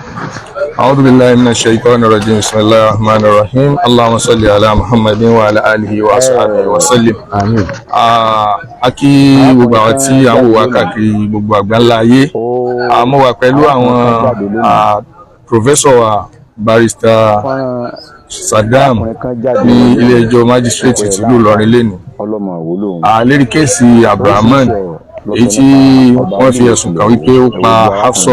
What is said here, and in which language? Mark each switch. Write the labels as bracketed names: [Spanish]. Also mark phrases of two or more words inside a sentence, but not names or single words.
[Arabic] أعوذ بالله من الشيطان الرجيم بسم الله الرحمن الرحيم اللهم صل على محمد وعلى آله وصحبه وسلم. [Yoruba] Akí gbogbo àwọn tí à ń wò wá káàkiri gbogbo àgbáńlá ayé. Mo wà pẹ̀lú àwọn [English] professor barrister [Yoruba] Saddam ní ilé ẹjọ́ magistrate tìlú Ìlọrin lẹ́nu. Lérí kéèsì Abdul Rahman èyí tí wọ́n fi ẹ̀sùn kàn wípé ó pa hafsoh.